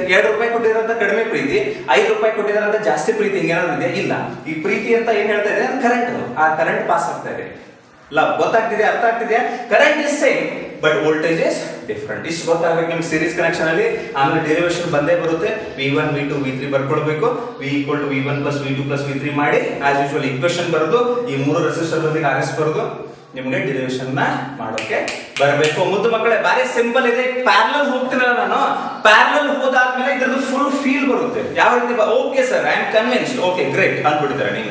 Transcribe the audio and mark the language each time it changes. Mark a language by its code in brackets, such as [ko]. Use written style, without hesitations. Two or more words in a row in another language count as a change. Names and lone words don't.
[kn] ₹2 ಕೊಟ್ಟಿದಾರಂತ ಕಡಿಮೆ ಪ್ರೀತಿ, ₹5 ಕೊಟ್ಟಿದಾರಂತ ಜಾಸ್ತಿ ಪ್ರೀತಿ, ಹಿಂಗೇನಾದ್ರು ಇದೆಯಾ? ಇಲ್ಲ. ಈ ಪ್ರೀತಿ ಅಂತ ಏನ್ ಹೇಳ್ತಾ ಇದೆ, ಕರೆಂಟ್. ಆ ಕರೆಂಟ್ ಪಾಸ್ ಆಗ್ತಾ ಇದೆ. ಲವ್ ಗೊತ್ತಾಗ್ತಿದೆ, ಅರ್ಥ ಆಗ್ತಿದೆಯಾ? [en] current is same but voltage is different. [kn] ಇಷ್ಟು ಗೊತ್ತಾಗಬೇಕು ನಿಮ್ಗೆ [en] series connection [kn] ಅಲ್ಲಿ. ಆಮೇಲೆ ಡೆರಿವೇಶನ್ ಬಂದೇ ಬರುತ್ತೆ. V1 V2 V3 ಬರ್ಕೊಳ್ಬೇಕು. [en] V equal to V1 plus V2 plus V3 ಮಾಡಿ as usual equation [kn] ಬರೆದು ಈ 3 ರೆಸಿಸ್ಟರ್ ಬದಲಿಗೆ RS ಬರೆದು ನಿಮಗೆ ಡೆರಿವೇಶನ್ ನ ಮಾಡೋಕೆ ಬರಬೇಕು. ಮುದ್ದು ಮಕ್ಕಳೇ, ಬಾರಿ ಸಿಂಪಲ್ ಇದೆ. ಪ್ಯಾರಲಲ್ ಹೋಗ್ತೀನಲ್ಲ ನಾನು, ಪ್ಯಾರಲಲ್ ಹೋದಾದ್ಮೇಲೆ ಇದ್ರದ್ದು [en] full feel [kn] ಬರುತ್ತೆ. ಯಾವ ರೀತಿ? [en] okay sir, I am convinced. okay great [kn] ಅಂದ್ಬಿಡ್ತಾರೆ ನೀವೇ.